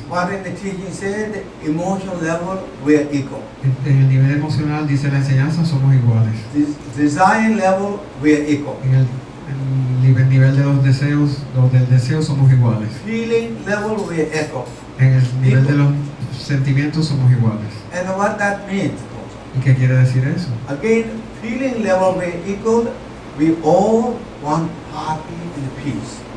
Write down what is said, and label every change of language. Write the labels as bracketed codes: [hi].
[en] What in the teaching said, the emotional level, we are equal. [es] En el nivel emocional, dice la enseñanza, somos iguales. [en] This design level, we are equal. [es] En el nivel de los deseos, los del deseo, somos iguales. [en] Feeling level, we are equal. [es] En el nivel de los sentimientos, somos iguales. [en] And what that means? [es] ¿Y qué quiere decir eso? [en] Again, feeling level, we are equal. We all want happy and peace.